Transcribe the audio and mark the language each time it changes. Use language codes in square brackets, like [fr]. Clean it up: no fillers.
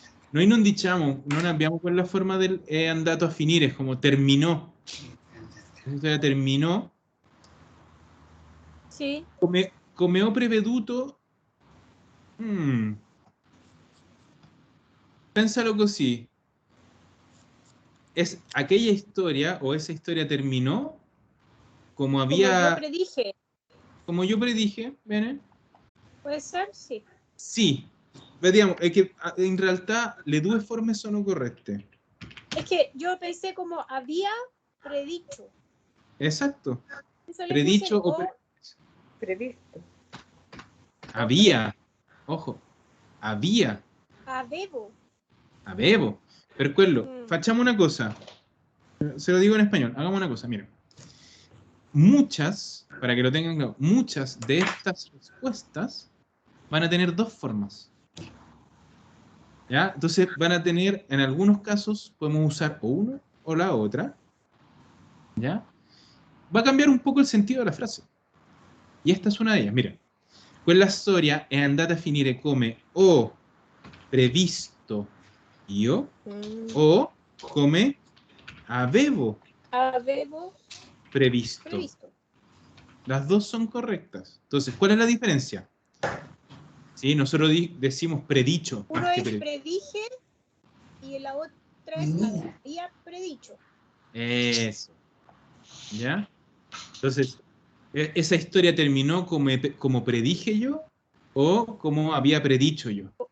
[it] Noi non diciamo, non abbiamo quella forma del è andato a finire, come terminò. La storia terminò. Sì. Come ho preveduto, pénsalo così. [es] Es aquella historia o esa historia terminó como había... Como yo predije, bene? [it] Può essere? Sì. Sì. Vediamo, è che in realtà le due forme sono corrette. [es] Es que yo pensé como había predicho. Exacto. Eso le Predicho puse o previsto. Había. Ojo. Había. [it] Avevo. Per quello, facciamo una cosa. [es] Se lo digo en español, hagamos una cosa, miren. Muchas, para que lo tengan claro, muchas de estas respuestas van a tener dos formas. ¿Ya? Entonces van a tener, en algunos casos, podemos usar o una o la otra. ¿Ya? Va a cambiar un poco el sentido de la frase. Y esta es una de ellas, miren. [it] Quella storia è andata a finire come ho previsto io o come avevo previsto. [es] Las dos son correctas. Entonces, ¿cuál es la diferencia? ¿Sí? Nosotros decimos predicho. Uno es predije y la otra es había predicho. Eso. ¿Ya? Entonces, ¿esa historia terminó como predije yo o como había predicho yo?